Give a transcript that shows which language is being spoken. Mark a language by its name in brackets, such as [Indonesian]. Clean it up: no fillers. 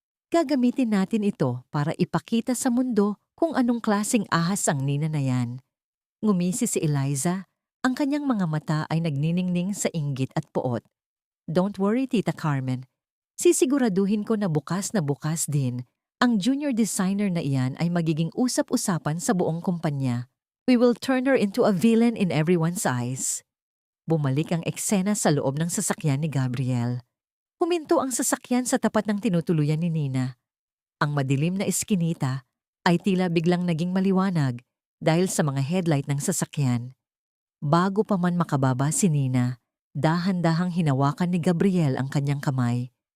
[Filipino] Gagamitin natin ito para ipakita sa mundo kung anong klaseng ahas ang Nina na yan. Ngumisi si Eliza. Ang kanyang mga mata ay nagniningning sa inggit at poot. [English] Don't worry, [Filipino] Tita Carmen. Sisiguraduhin ko na bukas din. Ang junior designer na iyan ay magiging usap-usapan sa buong kumpanya. [English] We will turn her into a villain in everyone's eyes. [Filipino] Bumalik ang eksena sa loob ng sasakyan ni Gabriel. Huminto ang sasakyan sa tapat ng tinutuluyan ni Nina. Ang madilim na eskinita ay tila biglang naging maliwanag dahil sa mga headlight ng sasakyan. Bago pa man makababa si Nina, dahan-dahang hinawakan ni Gabriel ang kanyang kamay.